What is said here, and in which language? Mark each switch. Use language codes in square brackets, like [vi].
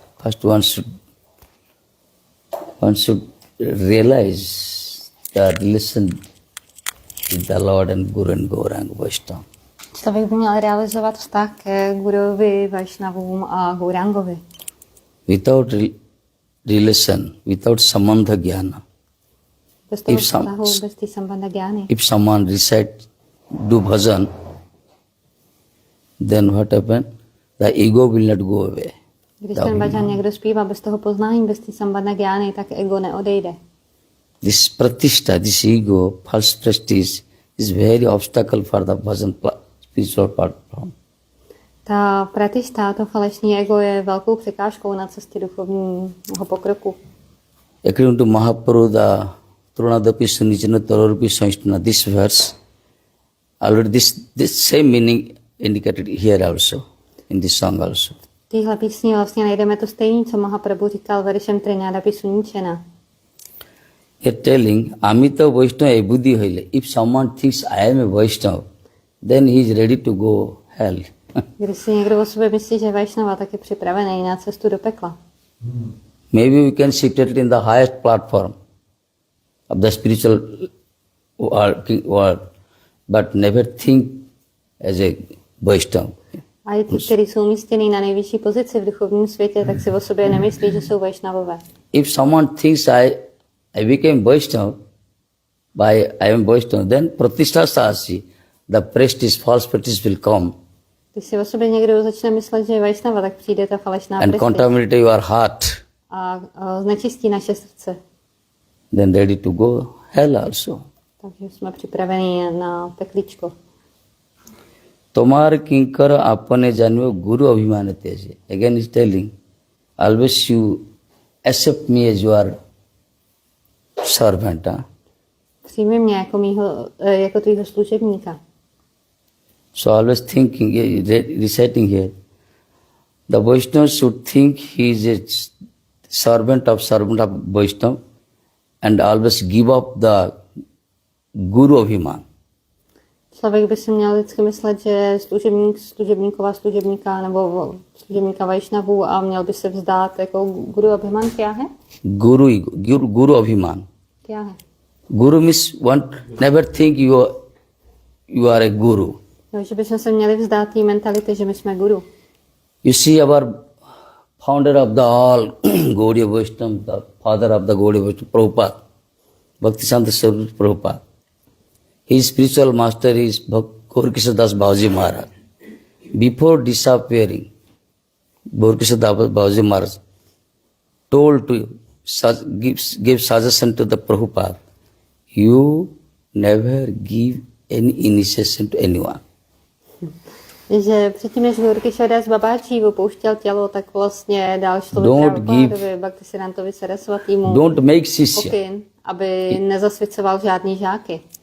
[en] First one should realize the relation with the Lord and Guru and Gauranga Vaishnava. [cs] Člověk by měl realizovat vztah ke Guruvi, Vaishnavům a Gaurangovi. [en] Without relation, without samandha jnana. [cs] Bez toho vztahu, bez té sambandha jnany. [en] If someone do bhajan, then what happen? The ego will not go away. [cs] Když ten bhajan někdo zpívá bez toho poznání, bez té sambandha jnany, tak ego neodejde. [en] This pratishtha, this ego, false prestige, is very obstacle for the bhajan spiritual platform. [cs] Ta pratishtha, to falešní ego, je velkou překážkou na cestě duchovního pokroku. [en] According to Mahaprabhu, the Trunadapi Sunijana Tararupi Saistana, this verse, already this same meaning indicated here also, in this song also. [cs] V téhle písni vlastně najdeme to stejné, co Mahaprabhu říkal veršem Trunadapi Sunijana. [en] You're telling, [bn] Amita Vaishnava Buddhi hoile. [en] If someone thinks I am a Vaishnava, then he is ready to go hell. [cs] Když si někdo o sobě myslí, že je Vaishnava, tak je připravený na cestu do pekla. [en] Maybe we can sit it in the highest platform of the spiritual world, but never think as a Vaishnava. [cs] A i ty, kteří jsou umístěný na nejvyšší pozici v duchovním světě, tak si o sobě nemyslí, že jsou Vaishnavové. [en] If someone thinks I became Vaishnava, I am Vaishnava, then pratishtha sasi, the prestige, false prestige will come. [cs] Když si o sobě někdo začne myslet, že je Vaishnava, tak přijde ta falešná [en] and contaminate your heart. [cs] A znečistí naše srdce. [en] Then ready to go hell also. [cs] Takže jsme připraveni na pekličko. [bn] Tomar kinkar apane janve guru abhimana teje. [en] Again is telling, always you accept me as your servant. [cs] Přijmi mě jako tvýho služebníka. [en] So always thinking, reciting here, the Vaishnava should think he is a servant of Vaishnava and always give up the guru abhiman. [cs] Člověk by si měl vždycky myslet, že služebníka nebo služebníka Vaishnavu a měl by se vzdát jako guru abhiman. [hi] Kya hai? [bn] Guru abhiman. [hi] Kya hai? [en] Guru means one never think you are a guru. [cs] No, že bychom se měli vzdát té mentality, že my jsme guru. [en] You see our founder of the all Gaudiya Vaishnava, the father of the Gaudiya Vaishnava, Prabhupada, Bhaktivedānta Sarvabhauma Prabhupada. His spiritual master is Gaurkishora Das Babaji Maharaj. Before disappearing, Gaurkishora Babaji Maharaj told to give suggestion to the Prabhupada, you never give any initiation to anyone. [cs] Že předtím, než Gaurkishora Das Babaji opouštěl tělo, tak vlastně dal člověka Bhaktivedāntovi Sarasvatýmu pokyn, aby nezasvěcoval žádný žáky.